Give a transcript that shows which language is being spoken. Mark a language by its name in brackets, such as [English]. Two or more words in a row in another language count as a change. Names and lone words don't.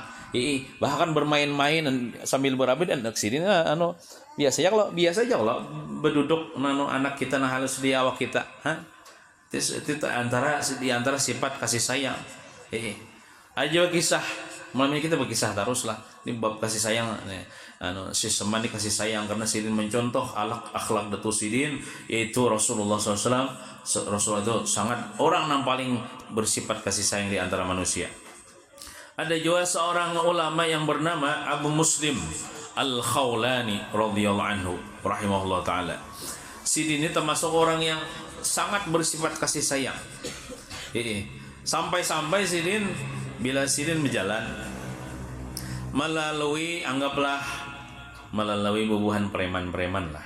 [Banjar] Bahkan bermain-main sambil berabi dan Sidin biasa aja kalau berduduk anak kita halus di awak kita. [Indonesian] Itu di antara sifat kasih sayang. [Banjar] Aja kisah malam ini kita berkisah terus lah. [Indonesian] Ini bab kasih sayang. Si Seman dikasih sayang karena Sidin mencontoh akhlak Datu Sidin, yaitu Rasulullah SAW. Rasulullah itu sangat orang yang paling bersifat kasih sayang di antara manusia. Ada juga seorang ulama yang bernama Abu Muslim Al-Khawlani [Arabic] رضي الله عنه رحمه الله تعالى. [Indonesian] Sidin ini termasuk orang yang sangat bersifat kasih sayang. [Banjar] Sampai-sampai bila Sidin berjalan melalui bubuhan preman lah.